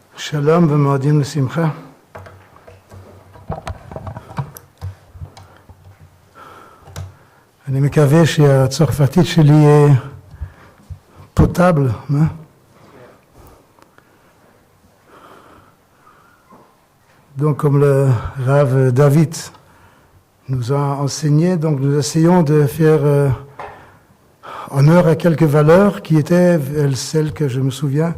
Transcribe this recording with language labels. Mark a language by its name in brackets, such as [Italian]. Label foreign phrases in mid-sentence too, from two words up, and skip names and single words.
[Hebrew] שלום ומועדים לשמחה. אני מקווה שהצרפתית שלי יהיה פוטבל. [French] Donc, comme le Rav David nous a enseigné, donc nous essayons de faire honneur à quelques valeurs qui étaient celles que je me souviens.